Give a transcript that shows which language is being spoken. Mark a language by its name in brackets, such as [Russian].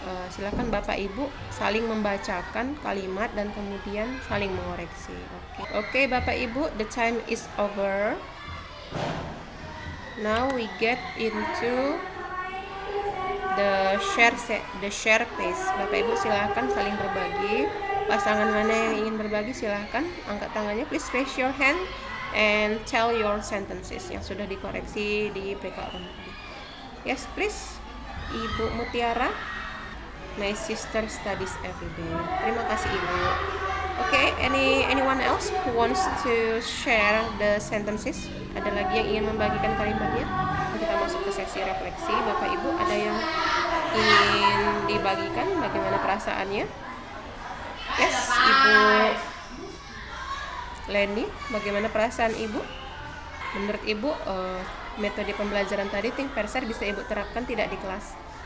[Indonesian] Silakan Bapak Ibu saling membacakan kalimat dan kemudian saling mengoreksi. [English] Oke, Bapak Ibu, the time is over. Now we get into the share phase. [Indonesian] Bapak Ibu silakan saling berbagi. Pasangan mana yang ingin berbagi silakan angkat tangannya. [English] Please raise your hand and tell your sentences [Indonesian] yang sudah dikoreksi [English] di breakout room. Yes, please. Ibu Mutiara. My sister studies every day. [Indonesian] Terima kasih Ibu. [English] Okay, anyone else who wants to share the sentences? [Indonesian] Ada lagi yang ingin membagikan kalimatnya? Kita masuk ke sesi refleksi. Bapak Ibu, ada yang ingin dibagikan bagaimana perasaannya? [English] Yes, [Indonesian] Ibu Leni, bagaimana perasaan Ibu? Menurut Ibu, metode pembelajaran tadi think pair share bisa Ibu terapkan tidak di kelas?